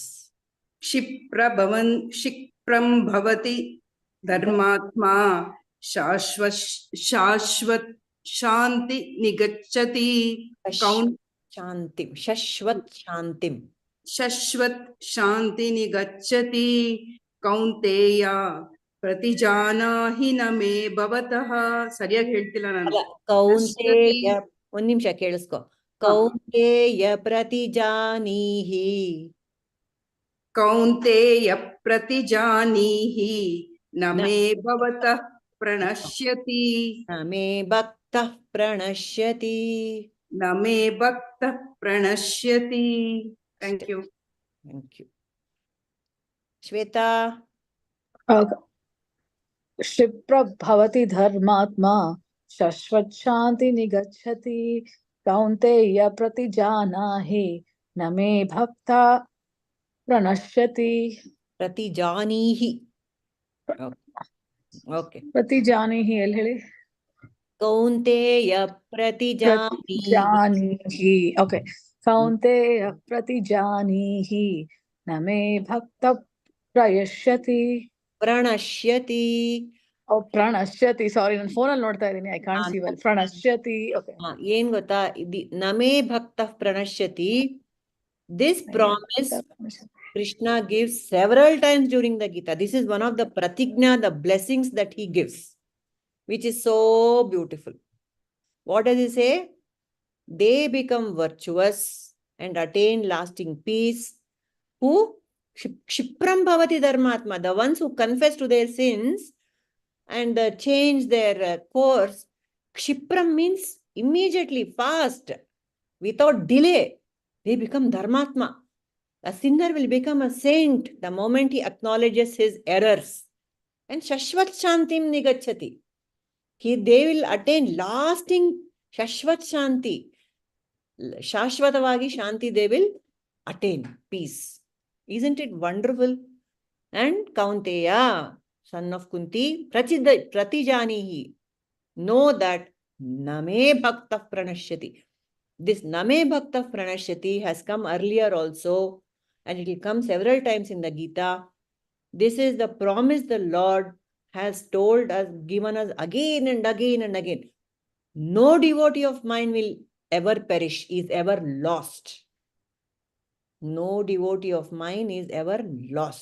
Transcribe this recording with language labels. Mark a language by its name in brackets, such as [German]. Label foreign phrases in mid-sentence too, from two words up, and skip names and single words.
[Sanskrit] क्षिप्रं भवति धर्मात्मा शाश्वत शांति निगच्छति शांतिम शाश्वत शांतिम शाश्वत शांति निगच्छति कौन्तेय प्रतिजानाहि न मे भवतः [Kannada] ಸರಿಯಾಗಿ ಹೇಳ್ತಿಲ್ಲ ನಾನು [Sanskrit] ಕೌಂತೆಯ [Kannada] ಒಂದ್ ನಿಮಿಷ ಕೇಳಿಸ್ಕೊ [Sanskrit] ಕೌಂತೆಯ ಪ್ರತಿಜಾನೀಹಿ ಕೌಂತೆಯ ಪ್ರತಿಜಾನೀಹಿ ನ ಮೇ ಭವತಃ ಪ್ರಣಶ್ಯತಿ ನ ಮೇ ಭಕ್ತಃ ಪ್ರಣಶ್ಯತಿ ನ ಮೇ ಭಕ್ತಃ ಪ್ರಣಶ್ಯತಿ [English] thank you [Sanskrit] ಶ್ವೇತಾ क्षिप्र भवति धर्मात्मा शाश्वत शांति निगच्छति कौन्तेय प्रतिजानाहि न मे भक्ता प्रणश्यति ಪ್ರತಿಜಾನೀಹಿ ಓಕೆ [Kannada] प्रतिजानीहि ಎಲ್ಲಿ ಹೇಳಿ [Sanskrit] ಕೌಂತೆಯ ಪ್ರತಿಜಾನೀಹಿ ओके कौन्तेय प्रतिजानीहि न मे भक्त प्रयश्यति ಪ್ರಣಶ್ಯತಿ [Kannada] ಪ್ರಣಶ್ಯತಿ ಸಾರಿ ನನ್ನ ಫೋನ್ ಅಲ್ಲಿ ನೋಡ್ತಾ ಇದೀನಿ [English] I can't see well [Kannada] ಪ್ರಣಶ್ಯತಿ ಓಕೆ ಏನ್ ಗೊತ್ತಾ [Sanskrit] ನಮೇ ಭಕ್ತಃ ಪ್ರಣಶ್ಯತಿ [English] this promise Krishna gives several times during the Gita. This is one of the pratigna, the blessings that he gives, which is so beautiful. What does he say? They become virtuous and attain lasting peace. Who? [Sanskrit] क्षिप्रं भवति धर्मात्मा, [English] the ones who confess to their sins and change their course. Kshipram means immediately, fast, without delay. They become dharmatma. A sinner will become a saint the moment he acknowledges his errors. [Sanskrit] And शाश्वतं शान्तिं निगच्छति. [English] They will attain lasting [Sanskrit] शाश्वत शान्ति. [Kannada] ಶಾಶ್ವತವಾಗಿ ಶಾಂತಿ [English] they will attain peace. Isn't it wonderful? And Kaunteya, son of Kunti, pratijanihi. Know that [Sanskrit] न मे भक्त प्रणश्यति. [English] This [Sanskrit] न मे भक्त प्रणश्यति [English] has come earlier also. And it will come several times in the Gita. This is the promise the Lord has told us, given us again and again and again. No devotee of mine will ever perish, is ever lost. No devotee of mine is ever lost.